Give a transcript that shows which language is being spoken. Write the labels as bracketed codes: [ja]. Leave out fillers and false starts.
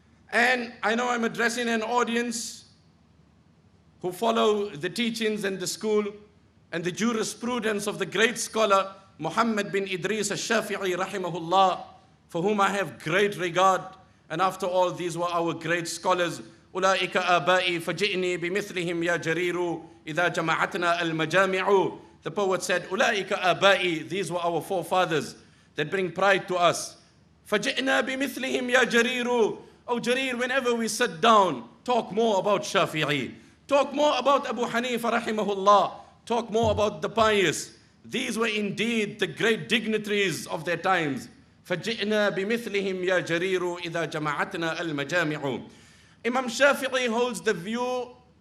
[en] And I know I'm addressing an audience who follow the teachings and the school and the jurisprudence of the great scholar Muhammad bin Idris al-Shafi'i rahimahullah, for whom I have great regard. And after all, these were our great scholars. [ar] أولئك آبائي فجئني بمثلهم يا جرير إذا جمعتنا المجامع. [en] The poet said, [ar] أولئك آبائي, [en] these were our forefathers that bring pride to us. [ar] فجئنا بمثلهم يا جرير. [en] Oh Jarir, whenever we sit down, talk more about Shafi'i. Talk more about Abu Hanifa rahimahullah. Talk more about the pious. These were indeed the great dignitaries of their times. [ar] فجئنا بمثلهم يا جرير إذا جمعتنا المجامع. [en] Imam Shafi'i holds the view